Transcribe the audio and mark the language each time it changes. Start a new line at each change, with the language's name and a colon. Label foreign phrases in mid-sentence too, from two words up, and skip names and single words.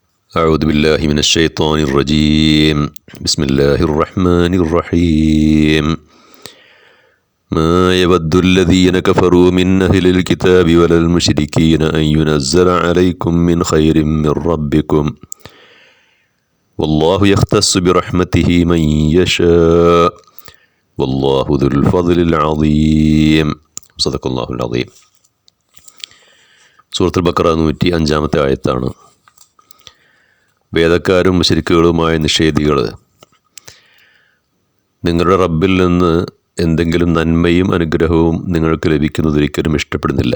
Arabic: أعوذ بالله من الشيطان الرجيم بسم الله الرحمن الرحيم ما يود الذين كفروا من أهل الكتاب ولا المشركين أن ينزل عليكم من خير من ربكم والله يختص برحمته من يشاء والله ذو الفضل العظيم صدق الله العظيم.
Malayalam: സൂറത്തുൽ ബഖറ 105-ാമത്തെ ആയത്താണ്. വേദക്കാരും മുശ്രിക്കുകളുമായ നിഷേധികൾ നിങ്ങളുടെ റബ്ബിൽ നിന്ന് എന്തെങ്കിലും നന്മയും അനുഗ്രഹവും നിങ്ങൾക്ക് ലഭിക്കുന്നതൊരിക്കലും ഇഷ്ടപ്പെടുന്നില്ല.